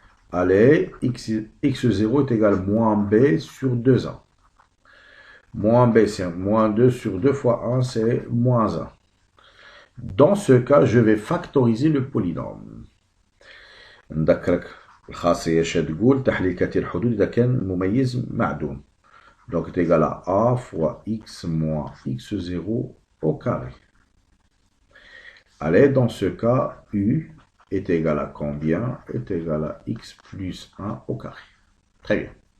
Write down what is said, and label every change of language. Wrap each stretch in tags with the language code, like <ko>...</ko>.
<fr>Allez, x0 est égal à moins b sur 2a. Moins b, c'est moins 2 sur 2 fois 1, c'est moins 1. Dans ce cas, je vais factoriser le polynôme.</fr> <ar>نذكرك الخاصية تقول تحليل كثير الحدود إذا كان المميز معدوم.</ar> <fr>Donc est égal à A fois X moins X0 au carré. Allez, dans ce cas, U est égal à combien? Est égal à X plus 1 au carré. Très bien.</fr>